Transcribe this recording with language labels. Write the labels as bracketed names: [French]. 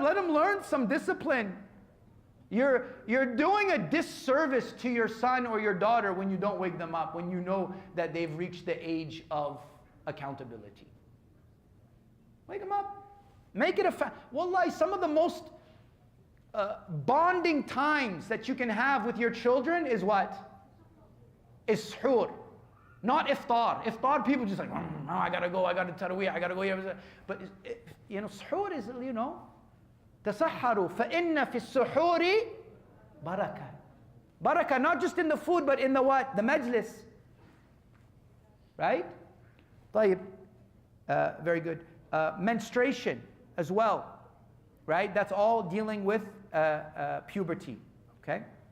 [English] Let him learn some discipline. You're doing a disservice to your son or your daughter when you don't wake them up, when you know that they've reached the age of accountability. Wake them up. Make it a Wallahi, some of the most bonding times that you can have with your children is what? Is suhoor. Not iftar. Iftar, people just like, oh, I gotta go, I gotta tarawih, I gotta go here. But, suhoor is, [Arabic] تسحروا فإن في السحور بركة. [English] Barakah, not just in the food, but in the what? The majlis. Right? [Arabic] طيب. [English] Very good. Menstruation as well. Right? That's all dealing with puberty. Okay?